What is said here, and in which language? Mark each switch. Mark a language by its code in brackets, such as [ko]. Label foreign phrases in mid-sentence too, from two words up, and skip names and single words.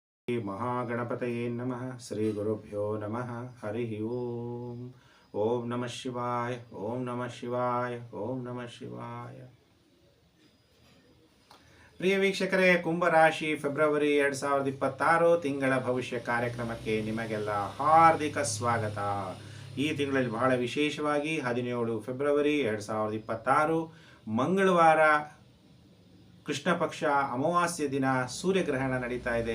[sa] महागणपतये नमः श्री गुरुभ्यो नमः हरि ओम ओम नमः शिवाय ओम नमः शिवाय ओम नमः शिवाय। [kn] ಪ್ರಿಯ ವೀಕ್ಷಕರೇ, ಕುಂಭರಾಶಿ ಫೆಬ್ರವರಿ 2026 ತಿಂಗಳ ಭವಿಷ್ಯ ಕಾರ್ಯಕ್ರಮಕ್ಕೆ ನಿಮಗೆಲ್ಲ ಹಾರ್ದಿಕ ಸ್ವಾಗತ. ಈ ತಿಂಗಳಲ್ಲಿ ಬಹಳ ವಿಶೇಷವಾಗಿ 17 ಫೆಬ್ರವರಿ 2026 ಮಂಗಳವಾರ ಕೃಷ್ಣ ಪಕ್ಷ ಅಮಾವಾಸ್ಯ ದಿನ ಸೂರ್ಯಗ್ರಹಣ ನಡೀತಾ ಇದೆ.